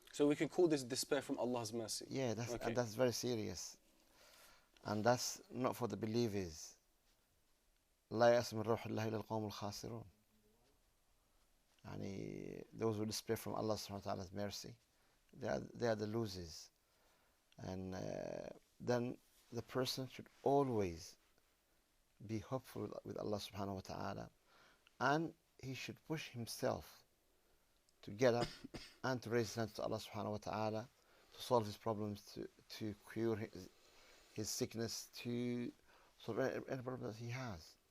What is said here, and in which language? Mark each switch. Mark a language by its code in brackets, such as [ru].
[en] So we can call this despair from Allah's mercy. Yeah, Okay. and that's very serious. And that's not for the believers. [ar] لا يأس من روح الله إلا القوم الخاسرون. [en] يعني those who despair from Allah subhanahu wa ta'ala's mercy, they are the losers. And then the person should always be hopeful with Allah subhanahu wa ta'ala, and he should push himself to get up and to raise his hands to Allah subhanahu wa ta'ala, to solve his problems, to cure his sickness, to solve any problem that he has.